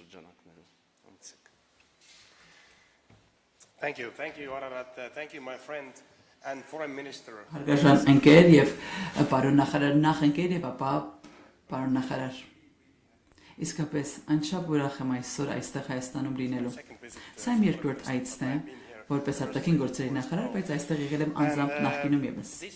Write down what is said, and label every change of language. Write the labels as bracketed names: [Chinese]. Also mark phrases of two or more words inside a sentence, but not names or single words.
[Armenian] շրջանակներում։ Անցեք։ [English] Thank you, Ararat. Thank you, my friend and foreign minister. [Armenian] Հարգարժան ընկեր եւ պարոն նախարար, նախ ընկեր եւ ապա պարոն նախարար։ Իսկապես անչափ ուրախ եմ այսօր այստեղ Հայաստանում լինելու։ Սա իմ երկրորդ այցն է, որպես արտաքին գործերի նախարար, բայց այստեղ եղել եմ անձամբ նախկինում եւս։